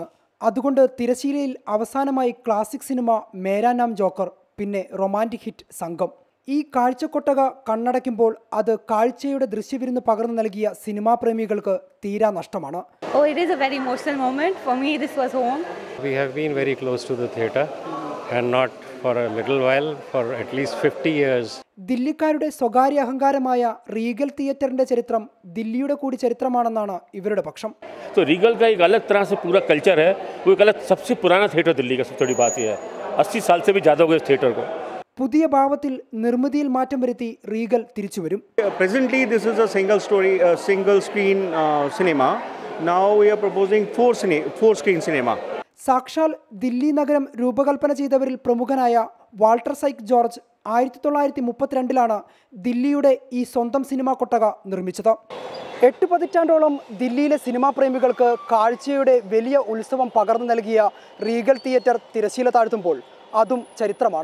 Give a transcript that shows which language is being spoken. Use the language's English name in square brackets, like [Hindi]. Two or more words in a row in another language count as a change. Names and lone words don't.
[Malayalam] അതുകൊണ്ട് തിരശീലയിൽ അവസാനമായി ക്ലാസിക് സിനിമ മേരാ നാം ജോക്കർ, പിന്നെ റൊമാൻറ്റിക് ഹിറ്റ് സംഘം. ഈ കാഴ്ചക്കൊട്ടക കണ്ണടയ്ക്കുമ്പോൾ അത് കാഴ്ചയുടെ ദൃശ്യവിരുന്ന് പകർന്നു നൽകിയ സിനിമാ പ്രേമികൾക്ക് തീരാ നഷ്ടമാണ്. [English] Oh, it is a very emotional moment. For me, this was home. We have been very close to the theatre and not for a little while, for at least 50 years. [Malayalam] ദില്ലിക്കാരുടെ സ്വകാര്യ അഹങ്കാരമായ റീഗൽ തിയേറ്ററിന്റെ ചരിത്രം ദില്ലിയുടെ കൂടി ചരിത്രമാണെന്നാണ് ഇവരുടെ പക്ഷം. [Hindi] तो रीगल का एक अलग तरह से पूरा कल्चर है. वो एक अलग सबसे पुराना थिएटर दिल्ली का सबसे बड़ी बात ये है. 80 साल से भी ज़्यादा हो गए इस थिएटर को. [Malayalam] പുതിയ ഭാവത്തിൽ നിർമ്മിതിയിൽ മാറ്റം വരുത്തി റീഗൽ തിരിച്ചുവരും. [English] Presently this is a single screen cinema. Now we are proposing four screen cinema. [Malayalam] സാക്ഷാൽ ദില്ലി നഗരം രൂപകൽപ്പന ചെയ്തവരിൽ പ്രമുഖനായ വാൾട്ടർ സൈക്ക് ജോർജ് 1932 ദില്ലിയുടെ ഈ സ്വന്തം സിനിമാ കൊട്ടക നിർമ്മിച്ചത്. 8 പതിറ്റാണ്ടോളം ദില്ലിയിലെ സിനിമാ പ്രേമികൾക്ക് കാഴ്ചയുടെ വലിയ ഉത്സവം പകർന്നു നൽകിയ റീഗൽ തിയേറ്റർ തിരശീല താഴ്ത്തുമ്പോൾ അതും ചരിത്രമാണ്.